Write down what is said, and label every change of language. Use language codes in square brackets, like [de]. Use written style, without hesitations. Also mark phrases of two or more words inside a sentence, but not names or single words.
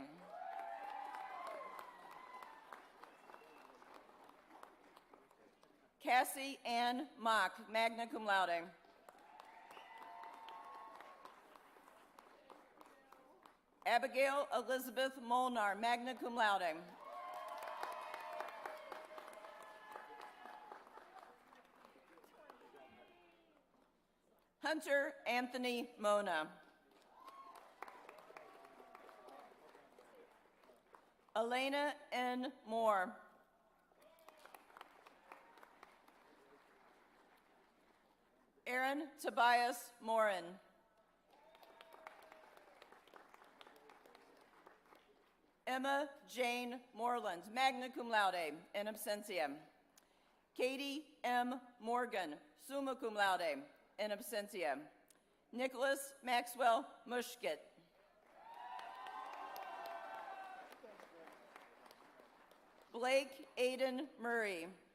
[en] Cassie Ann Mock, [la] magna cum laude. [en] Abigail Elizabeth Molnar, [la] magna cum laude. [en] Hunter Anthony Mona. Elena N. Moore. Aaron Tobias Morin. Emma Jane Moreland, [la] magna cum laude, in absentia. [en] Katie M. Morgan, [la] summa cum laude, in absentia. [en] Nicholas Maxwell Mushkett. Blake Aiden Murray.